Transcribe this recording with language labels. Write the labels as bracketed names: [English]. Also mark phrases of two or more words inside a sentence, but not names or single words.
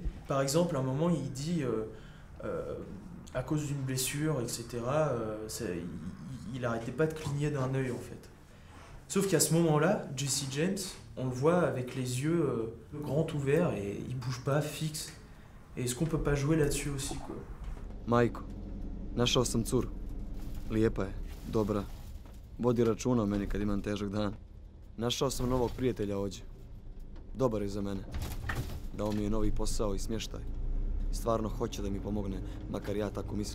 [French] Par exemple, à un moment il dit à cause d'une blessure, etc., il arrêtait pas de cligner d'un œil en fait. Sauf qu'à ce moment-là, Jesse James, on le voit avec les yeux grands ouverts et il bouge pas, fixe. Et est-ce qu'on peut pas jouer là-dessus aussi, quoi? [Bosnian] Majko, našao sam curu. Lijepa je, dobra. Vodi računa o meni kad imam težak dan. Našao sam novog prijatelja ovdje. Dobar je za mene. Dao mi je novi posao i smještaj. Stvarno hoće da mi pomogne, makar ja tako mislim.